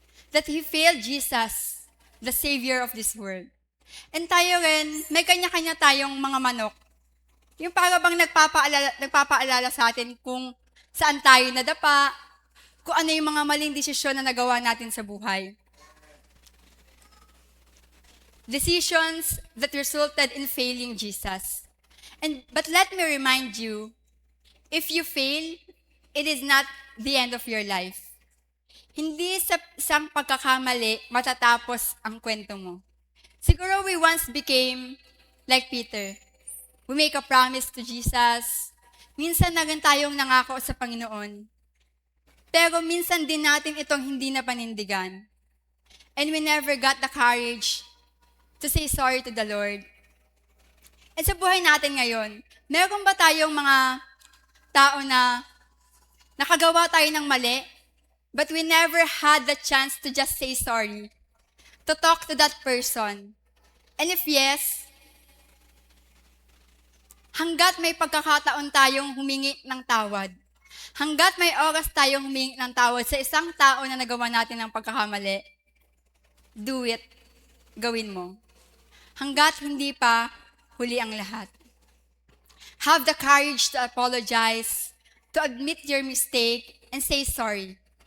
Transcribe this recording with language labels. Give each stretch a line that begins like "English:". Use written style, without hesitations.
English: That he failed Jesus, the Savior of this world.
Filipino: And tayo rin, may kanya-kanya tayong mga manok. Yung para bang nagpapaalala sa atin kung saan tayo nadapa, kung ano yung mga maling desisyon na nagawa natin sa buhay.
English: Decisions that resulted in failing Jesus. But let me remind you, if you fail, it is not the end of your life.
Filipino: Hindi sa isang pagkakamali matatapos ang kwento mo.
English: Siguro we once became like Peter. We make a promise to Jesus.
Filipino: Minsan na rin tayong nangako sa Panginoon. Pero minsan din natin itong hindi na panindigan.
English: And we never got the courage to say sorry to the Lord.
Filipino: At sa buhay natin ngayon, meron ba tayong mga tao na nakagawa tayo ng mali,
English: but we never had the chance to just say sorry, to talk to that person? And if yes,
Filipino: hanggat may pagkakataon tayong humingi ng tawad, hanggat may oras tayong humingi ng tawad sa isang tao na nagawa natin ng pagkakamali,
English: do it.
Filipino: Gawin mo. Hanggat hindi pa huli ang lahat.
English: Have the courage to apologize, to admit your mistake, and say sorry.